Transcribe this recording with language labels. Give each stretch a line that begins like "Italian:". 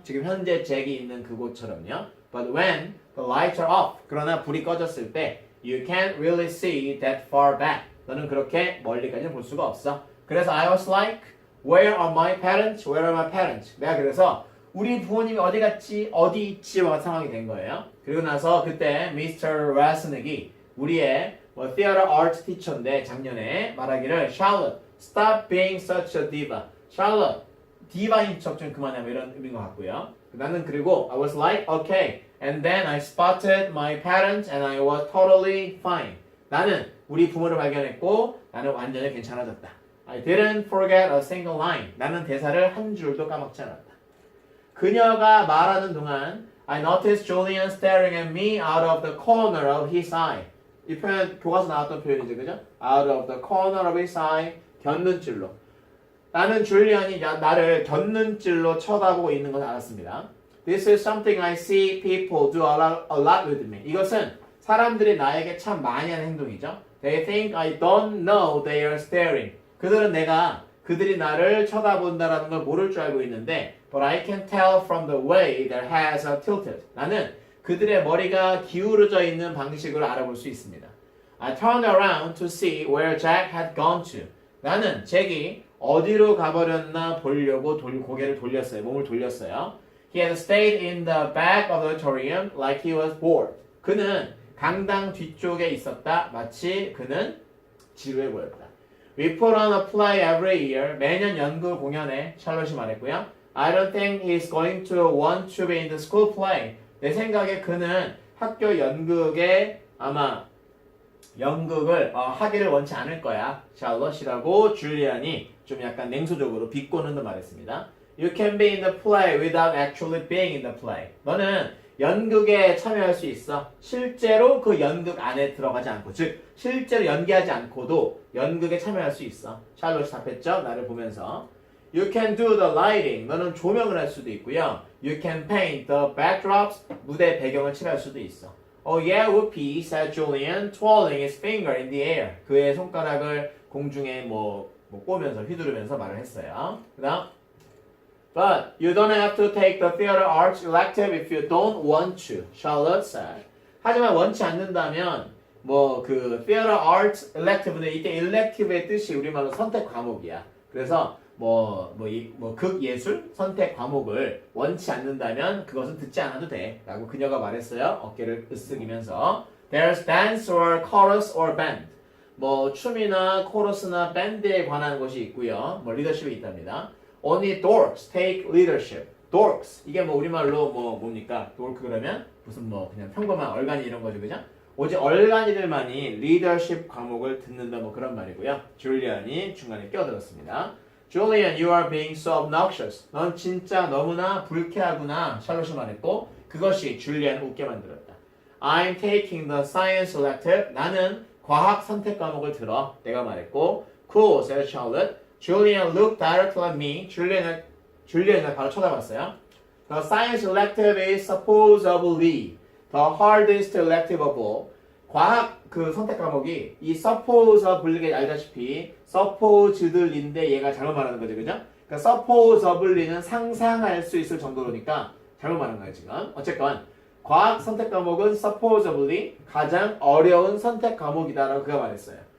Korean: 지금 현재 잭이 있는 그곳처럼요.
English: But when the lights are off.
Korean: 그러나 불이 꺼졌을 때
English: you can't really see that far back.
Korean: 너는 그렇게 멀리까지 볼 수가 없어. 그래서
English: I was like, where are my parents? Where are my parents?
Korean: 내가 그래서 우리 부모님이 어디 갔지? 어디 있지와 상황이 된 거예요. 그리고 나서 그때 Mr.
English: Rasnick이
Korean: 우리의
English: theater art teacher
Korean: 인데 작년에 말하기를
English: Charlotte, stop being such a diva.
Korean: Charlotte, 디바인 척 좀 그만해 뭐 이런 의미인 것 같고요. 나는 그리고
English: I was like, okay. And then I spotted my parents and I was totally fine.
Korean: 나는 우리 부모를 발견했고 나는 완전히 괜찮아졌다.
English: I didn't forget a single line.
Korean: 나는 대사를 한 줄도 까먹지 않았다. 그녀가 말하는 동안
English: I noticed Julian staring at me out of the corner of his eye.
Korean: 이 표현 교과서 나왔던 표현이죠, 그죠?
English: Out of the corner of his eye.
Korean: 곁눈질로. 나는 줄리안이 나를 곁눈질로 쳐다보고 있는 것을 알았습니다.
English: This is something I see people do a lot with me.
Korean: 이것은 사람들이 나에게 참 많이 하는 행동이죠.
English: They think I don't know they are staring.
Korean: 그들은 그들이 나를 쳐다본다라는 걸 모를 줄 알고 있는데
English: But I can tell from the way their heads are tilted.
Korean: 나는 그들의 머리가 기울어져 있는 방식으로 알아볼 수 있습니다.
English: I turned around to see where Jack had gone to.
Korean: 나는 잭이 어디로 가버렸나 보려고 고개를 돌렸어요. 몸을 돌렸어요.
English: He had stayed in the back of the auditorium like he was bored.
Korean: 그는 강당 뒤쪽에 있었다. 마치 그는 지루해 보였다.
English: We put on a play every year.
Korean: 매년 연극 공연에 샬롯이 말했고요.
English: I don't think he's going to want to be in the school play.
Korean: 내 생각에 그는 학교 연극에 아마 연극을 하기를 원치 않을 거야. 샬롯이라고 줄리안이 좀 약간 냉소적으로 비꼬는 듯 말했습니다.
English: You can be in the play without actually being in the play.
Korean: 너는 연극에 참여할 수 있어. 실제로 그 연극 안에 들어가지 않고, 즉 실제로 연기하지 않고도 연극에 참여할 수 있어. 샬롯이 답했죠. 나를 보면서.
English: You can do the lighting.
Korean: 너는 조명을 할 수도 있고요.
English: You can paint the backdrops.
Korean: 무대 배경을 칠할 수도 있어.
English: Oh yeah, whoopee, said Julian, twirling his finger in the air.
Korean: 그의 손가락을 공중에 꼬면서 휘두르면서 말을 했어요. 그다음
English: But you don't have to take the theater arts elective if you don't want to, Charlotte said.
Korean: 하지만 원치 않는다면 그 theater arts elective는 이때 elective의 뜻이 우리말로 선택 과목이야. 그래서 극예술 선택 과목을 원치 않는다면 그것은 듣지 않아도 돼. 라고 그녀가 말했어요. 어깨를 으쓱이면서.
English: There's dance or chorus or band.
Korean: 춤이나 코러스나 밴드에 관한 것이 있고요. 리더십이 있답니다.
English: Only dorks take leadership.
Korean: dorks. 이게 우리말로 뭡니까? dork 그러면 무슨 그냥 평범한 얼간이 이런 거죠. 그죠? 오직 얼간이들만이 리더십 과목을 듣는다 그런 말이고요. 줄리안이 중간에 끼어들었습니다.
English: Julian, you are being so obnoxious.
Korean: 넌 진짜 너무나 불쾌하구나. 샬롯이 말했고 그것이 줄리안을 웃게 만들었다.
English: I'm taking the science elective.
Korean: 나는 과학 선택 과목을 들어. 내가 말했고
English: Cool, said Charlotte. Julian looked directly at me.
Korean: 줄리안을 바로 쳐다봤어요.
English: The science elective is supposedly the hardest elective of all.
Korean: 과학 선택 과목이 이 supposedly가 알다시피 supposedly인데 얘가 잘못 말하는 거죠, 그죠? 그러니까 supposedly는 상상할 수 있을 정도로니까 잘못 말한 거예요, 지금. 어쨌건 과학 선택 과목은 supposedly 가장 어려운 선택 과목이다라고 그가 말했어요.